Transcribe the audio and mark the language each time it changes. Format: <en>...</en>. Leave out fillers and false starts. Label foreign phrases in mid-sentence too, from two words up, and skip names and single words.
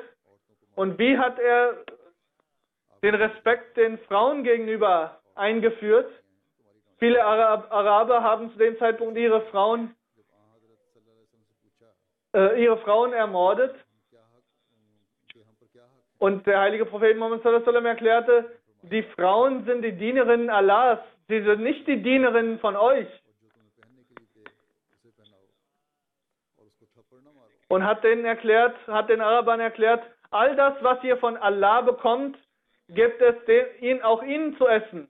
<de>Und wie hat er den Respekt den Frauen gegenüber eingeführt? Viele Araber haben zu dem Zeitpunkt ihre Frauen ihre Frauen ermordet. Und der heilige Prophet Muhammad</de> <ar>صلى الله عليه وسلم</ar> <de>erklärte, die Frauen sind die Dienerinnen Allahs, sie sind nicht die Dienerinnen von euch. Und hat den Arabern erklärt, all das, was ihr von Allah bekommt, gebt es auch ihnen zu essen.</de>